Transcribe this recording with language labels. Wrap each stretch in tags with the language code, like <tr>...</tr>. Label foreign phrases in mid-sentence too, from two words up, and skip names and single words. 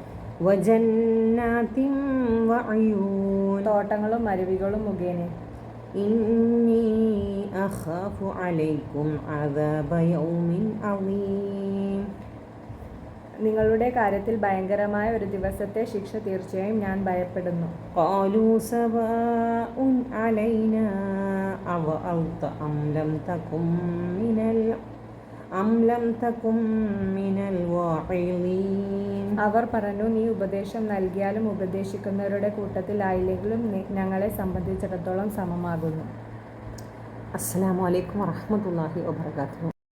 <ar>وجنات وعيون.</ar> <ml>തോട്ടങ്ങളും അരുവികളും മുഖേന.</ml> <ar>إني أخاف عليكم عذاب يوم عظيم.</ar> <ml>നിങ്ങളുടെ കാര്യത്തിൽ ഭയങ്കരമായ ഒരു ദിവസത്തെ ശിക്ഷ തീർച്ചയായും ഞാൻ ഭയപ്പെടുന്നു.</ml> <ar>قالوا سواء علينا أوعظت أم لم تكن من الواعظين.</ar> <ml>അവർ പറഞ്ഞു, നീ ഉപദേശം നൽകിയാലും ഉപദേശിക്കുന്നവരുടെ കൂട്ടത്തിലായില്ലെങ്കിലും ഞങ്ങളെ സംബന്ധിച്ചിടത്തോളം സമമാകുന്നു.</ml> <ar>السلام عليكم ورحمة الله وبركاته.</ar>